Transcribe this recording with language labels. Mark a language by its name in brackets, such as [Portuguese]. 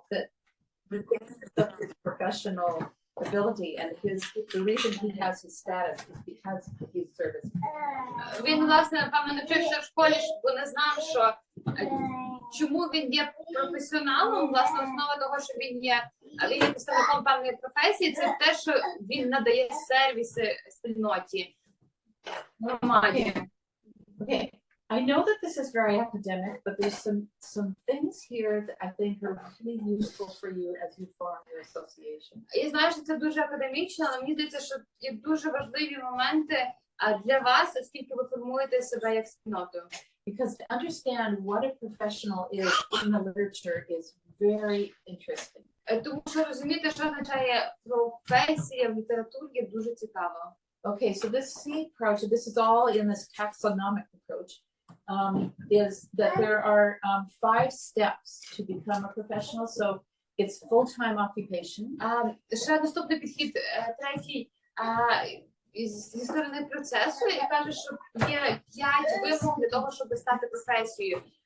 [English] that regardless of his professional ability and the reason he has his status is because he's service. [Ukrainian] Він, власне, напевно, навчився в школі, бо не знав, що чому він є професіоналом, власне, основа того, що він є представником певної професії, це те, що він надає сервіси спільноті. Нормально. [English] Okay. I know that this is very academic, but there's some things here that I think are really useful for you as you form your association. [Ukrainian] Я знаю, що це дуже академічно, але мені здається, що є дуже важливі моменти для вас, оскільки ви формуєте себе як спільнотою. [English] Because to understand what a professional is in the literature is very interesting. [Ukrainian] Тому що розуміти, що означає професія в літературі, є дуже цікаво. [English] Okay, so this C approach, this is all in this taxonomic approach, is that there are 5 steps to become a professional. So it's full-time occupation. [Ukrainian] Ще наступний підхід, третій, зі сторони процесу, я кажу, що є 5 вимог для того, щоб стати професією.